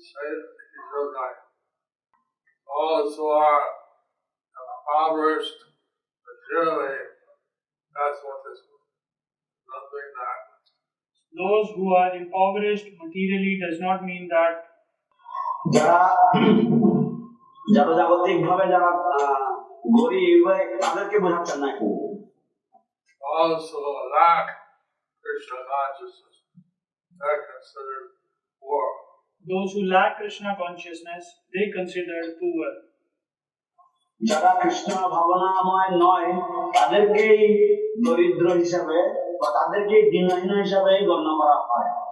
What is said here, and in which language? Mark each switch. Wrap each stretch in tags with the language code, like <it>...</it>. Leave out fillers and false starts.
<en>Those who are impoverished materially, that's what this is. Nothing that. Those who are impoverished materially does not mean that</en> <bn>যারা জাগতিক ভাবে যারা গরিব তাদেরকে বোঝাচ্ছেন না.</bn> <en>Those who lack Krishna consciousness, they're considered poor. those who lack Krishna consciousness, they considered poor.</en> <bn>যারা কৃষ্ণ ভাবনাময় নয় তাদেরকেই দরিদ্র হিসাবে বা তাদেরকেই দীনহীন হিসাবে গণ্য করা হয়.</bn>